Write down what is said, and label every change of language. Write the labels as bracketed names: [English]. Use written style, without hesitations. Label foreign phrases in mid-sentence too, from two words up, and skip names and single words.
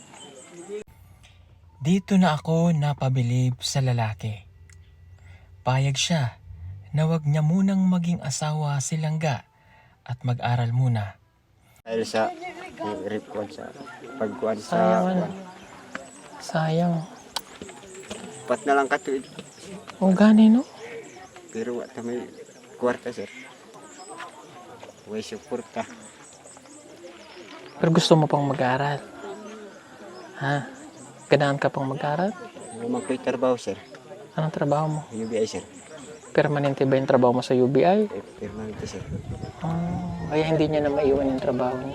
[Filipino] Dito na ako napabilib sa lalaki. Payag siya na wag niya munang maging asawa si Langga at mag-aral muna. Dahil sa ripon sa pagkuhan Sayang sa ano. Sayang. [Cebuano] pat na lang katuig. O gani no? Pero wala may kwarta sir. Way suporta. [Filipino] Pero gusto mo pang mag-aral? Ha? [Cebuano] Ganahan ka pang mag-aral? Magko'y trabaho sir. [Filipino] Anong trabaho mo? UBI sir. Permanente ba yung trabaho mo sa UBI? [Cebuano] Permanente sir. [Filipino] Kaya hindi niya na maiwan yung trabaho niya.